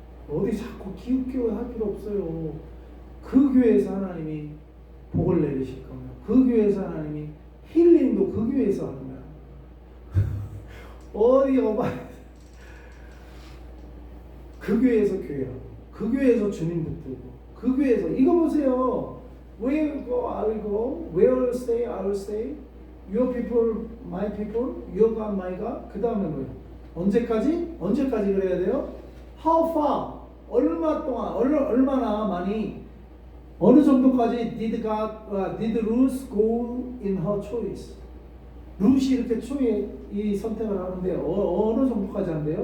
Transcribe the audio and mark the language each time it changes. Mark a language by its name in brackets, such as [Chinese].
[Korean] 어디 자꾸 기웃기웃 할 필요 없어요. 그 교회에서 하나님이 복을 내리실 거면, 그 교회에서 하나님이 힐링도 그 교회에서 하는 거야. 어디 어바 그 교회에서 교회라고, 그 교회에서 주님 붙들고, 그 교회에서 이거 보세요. [English] Where you go, I will go. Where you stay, I will stay. Your people, my people. Your God, my God. [Korean] 그 다음에 뭐예요? 언제까지? 언제까지 그래야 돼요? [English] How far? [Korean] 얼마 동안? 얼마나 많이? 어느 정도까지 [English] did Ruth go in her choice? [Korean] 룻이 이렇게 이 선택을 하는데 어느 정도까지 한대요?